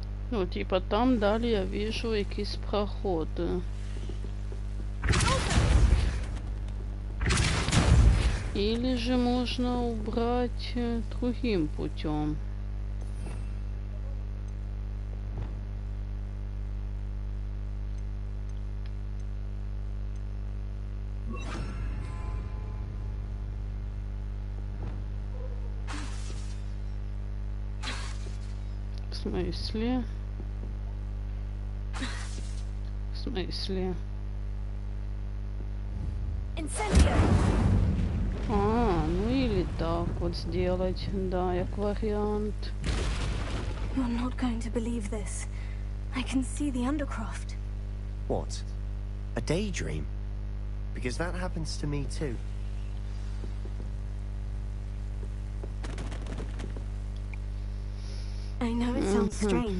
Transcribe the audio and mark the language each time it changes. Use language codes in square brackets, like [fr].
[ru] Ну, типа там далі я вижу якісь проходи. Или же можно убрать другим путем. В смысле? В смысле? А, ну или так вот сделать, да, как вариант. [en] You're not going to believe this. I can see the Undercroft. What? A daydream? Because that happens to me too. I know it sounds strange.